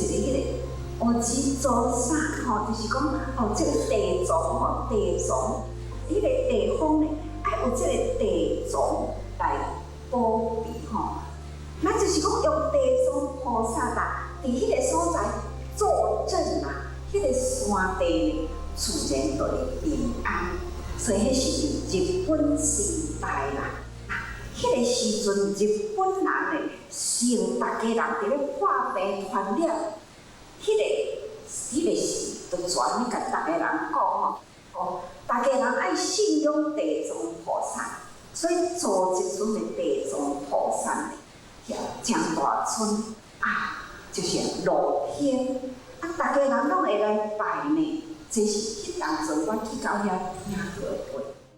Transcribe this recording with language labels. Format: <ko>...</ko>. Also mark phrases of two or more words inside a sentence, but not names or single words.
<nan>迄个乌纸做啥就是讲这个地藏迄个地方呢，有这个地藏来保庇那就是讲用地藏菩萨伫迄个所在坐镇迄个山地自然就会平安，所以迄是日本时代啦。迄个时阵，日本人呢，是大家人伫咧破病传染，迄个是就全咧甲大家人讲大家人爱信仰地藏菩萨，所以做一尊的地藏菩萨呢，真大尊就是露天。大家人拢会来拜呢，这是迄当阵我去到遐听过的话。</nan>